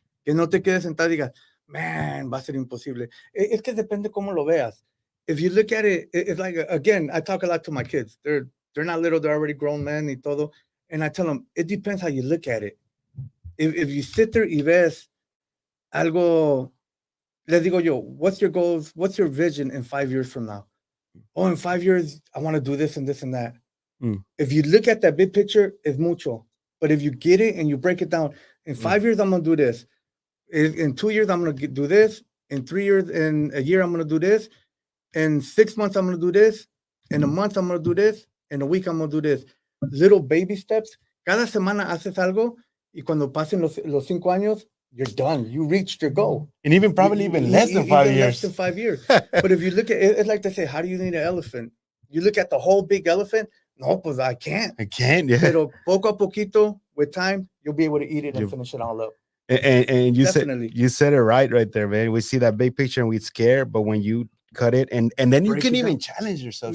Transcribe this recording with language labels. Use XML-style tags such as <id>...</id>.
<es>Que no te quedes sentado y digas,</es> <en>man,</en> <es>va a ser imposible. Es que depende cómo lo veas.</es> <en>If you look at it, it's like, again, I talk a lot to my kids. They're not little, they're already grown men</en> <es>y todo.</es> <en>And I tell them, it depends how you look at it. If you sit there</en> <es>y ves algo, les digo yo,</es> <en>what's your goals? What's your vision in 5 years from now? Oh, in 5 years, I want to do this and this and that. If you look at that big picture, it's</en> <es>mucho.</es> <en>But if you get it and you break it down, in 5 years, I'm going to do this. In 2 years, I'm going to do this. In 3 years, in a year, I'm going to do this. In 6 months, I'm going to do this. In a month, I'm going to do this. In a week, I'm going to do this. Little baby steps.</en> <es>Cada semana haces algo y cuando pasen los 5 años,</es> <en>you're done. You reached your goal. And even probably less than 5 years. Less than 5 years. But if you look at it, it's like they say, how do you need an elephant? You look at the whole big elephant.</en> <es>No, pues</es> <en>I can't. Yeah.</en> <es>Pero poco a poquito,</es> <en>with time, you'll be able to eat it and finish it all up. And you said it right there, man. We see that big picture and we scared, but when you cut it and then you can even challenge yourself.</en>